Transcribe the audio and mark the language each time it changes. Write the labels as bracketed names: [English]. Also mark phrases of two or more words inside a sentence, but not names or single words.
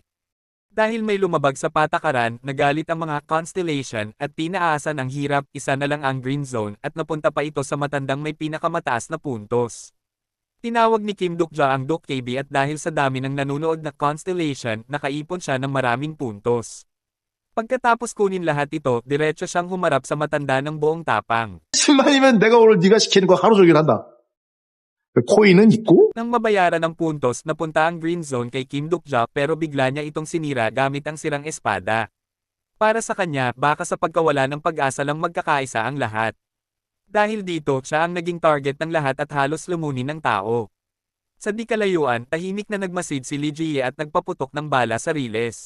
[Filipino] Dahil may lumabag sa patakaran, nagalit ang mga constellation at tinaasan ang hirap, isa na lang ang [English] green zone [Filipino] at napunta pa ito sa matandang may pinakamataas na puntos. Tinawag ni Kim Duk-ja ang Dokkaebi at dahil sa dami ng nanunood na constellation, nakaipon siya ng maraming puntos. Pagkatapos kunin lahat ito, diretso siyang humarap sa matanda ng buong tapang. [Korean] 10만이면 내가 오늘 네가 시키는 거 하루 종일 한다. 코인은 있고? [Filipino] Nang mabayaran ng puntos, napunta ang [English] green zone [Filipino] kay Kim Duk-ja pero bigla niya itong sinira gamit ang sirang espada. Para sa kanya, baka sa pagkawala ng pag-asa lang magkakaisa ang lahat. Dahil dito, siya ang naging target ng lahat at halos lumunin ng tao. Sa di kalayuan, tahimik na nagmasid si Lee Ji-ye at nagpaputok ng bala sa riles.